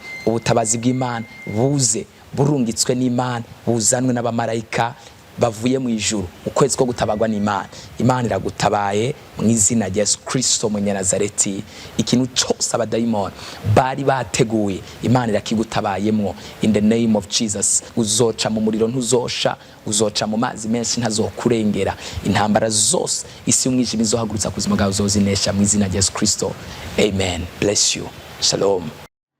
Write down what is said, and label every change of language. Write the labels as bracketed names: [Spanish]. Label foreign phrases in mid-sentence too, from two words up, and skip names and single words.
[Rundi] Ubutabazi bw'Imana buze burungitswe n'Imana, buzanwe n'abamarayika bavuye mu ijuru. Ukwezi ko gutabagwa n'Imana. Imana iragutabaye mu izina rya Yesu Kristo mu Nazareti. Ikintu cyose abadayimoni bari bateguye Imana irakigutabayemwo [English] in the name of Jesus. [Rundi] Uzoca mu muriro ntuzosha, uzoca mu mazi menshi ntazokurengera. Intambara zose isi y'umwijima izohagurutsa kuzima bwawe uzozinesha mu izina rya Yesu Kristo. [English] Amen. Bless you. Shalom.